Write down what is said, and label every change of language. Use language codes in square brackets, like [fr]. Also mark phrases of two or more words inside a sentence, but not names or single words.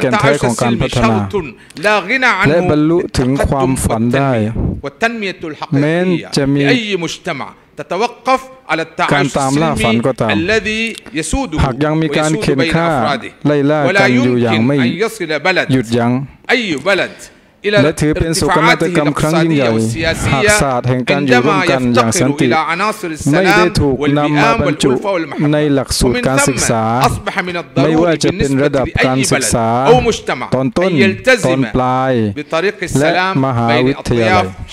[ar] التعايش السلمي شرط لا غنى عنه للتقدم والتنمية الحقيقية لأي مجتمع تتوقف على التعايش السلمي الذي يسوده ويسود بين أفراده ولا يمكن أن يصل بلد أي بلد [th] และถือเป็นโศกนาฏกรรมครั้งยิ่งใหญ่หากศาสตร์แห่งการอยู่ร่วมกันอย่างสันติไม่ได้ถูกนำมาบรรจุในหลักสูตรการศึกษาไม่ว่าจะเป็นระดับการศึกษาตอนต้นตอนปลายและมหาวิทยาลัย